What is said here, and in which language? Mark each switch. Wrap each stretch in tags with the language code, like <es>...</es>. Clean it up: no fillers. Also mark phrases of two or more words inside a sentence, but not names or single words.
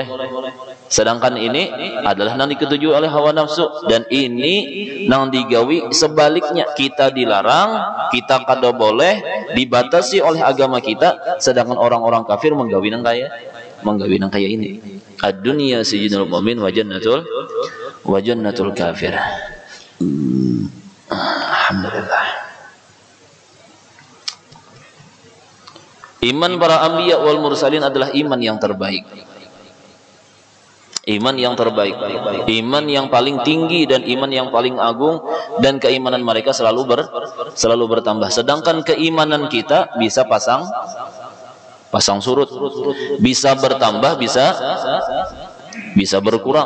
<bjn>Sedangkan ini adalah nang diketujui oleh hawa nafsu, dan ini nang digawi sebaliknya, kita dilarang, kita kada boleh, dibatasi oleh agama kita, sedangkan orang-orang kafir menggawi nang kaya ini.</bjn> <ar>الدنيا سجن المؤمن وجنة الكافر.</ar> <id>Alhamdulillah. Iman para</id> <ar>الأنبياء والمرسلين</ar> <id>adalah iman yang terbaik. Iman yang paling tinggi dan iman yang paling agung, dan keimanan mereka selalu bertambah. Sedangkan keimanan kita bisa pasang surut, bisa bertambah, bisa berkurang.</id>